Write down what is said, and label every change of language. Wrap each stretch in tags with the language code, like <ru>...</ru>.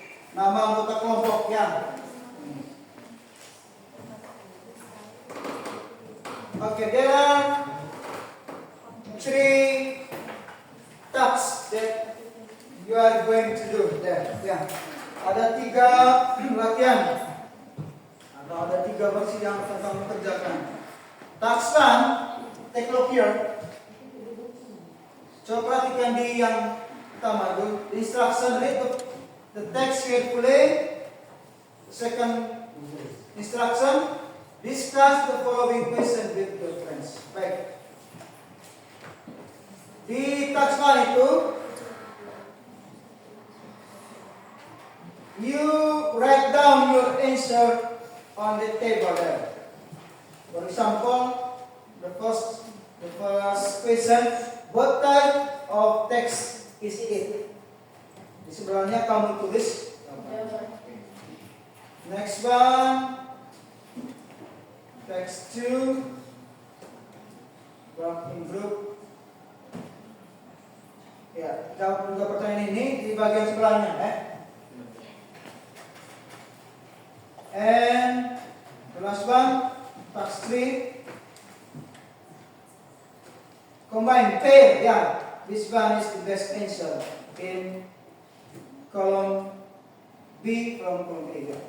<id>Nama anggota kelompok, ya.</id> <en>Oke, there are 3 tasks that you are going to do there.</en> <id>Ya. Ada 3 latihan atau ada 3 worksheet yang akan kamu kerjakan.</id> <en>Task 1, take a look here.</en> <id>Coba perhatikan di yang pertama itu.</id> <en>Instruction, read the text carefully. Second instruction, discuss the following question with your friends.</en> <id>Baik. Di task 1 itu,</id> <en>you write down your answer on the table there. For example, the first question, what type of text is it?</en> <id>Di sebelahnya kamu tulis.</id> <en>Next one, text 2, work in group.</en> <id>Ya, jawab juga pertanyaan ini di bagian sebelahnya,</id> <en>And the last one, task 3, combine pair. Yeah, this one is the best answer in column B from column A.</en>